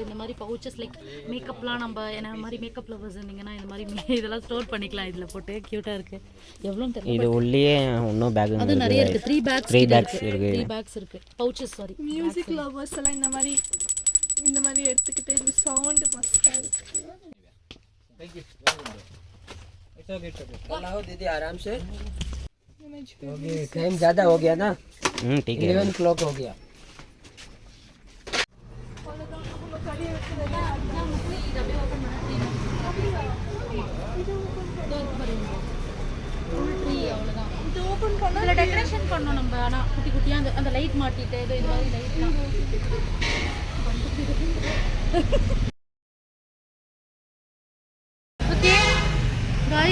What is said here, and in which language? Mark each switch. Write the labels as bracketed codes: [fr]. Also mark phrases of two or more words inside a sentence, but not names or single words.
[ta] இந்த மாதிரி [en] pouches like [ta] மேக்கப்லாம் நம்ம என்ன மாதிரி [en] makeup lovers [ta] இருந்தீங்கன்னா இந்த மாதிரி இதெல்லாம் ஸ்டோர் பண்ணிக்கலாம் இதில் போட்டு. க்யூட்டாக இருக்குது. எவ்வளோன்னு தெரியல. இது உள்ளே இன்னும் பேக் அது நிறைய இருக்குது. 3 பேக்ஸ் இருக்குது. 3 பேக்ஸ் இருக்குது. [en] pouches sorry. music lovers [ta] எல்லாம் இந்த மாதிரி எடுத்துக்கிட்டு இந்த சவுண்ட் மஸ்டாக இருக்குது. [hi] लाओ दीदी आराम से, क्योंकि टाइम ज़्यादा हो गया ना, ठीक है 11 o'clock हो गया. [ta] இதில் டெக்கரேஷன் பண்ணோம் நம்ம. ஆனால் குட்டி குட்டியாக அந்த லைட் மாட்டிட்டு இது மாதிரி லைட்லாம் [en] okay bye.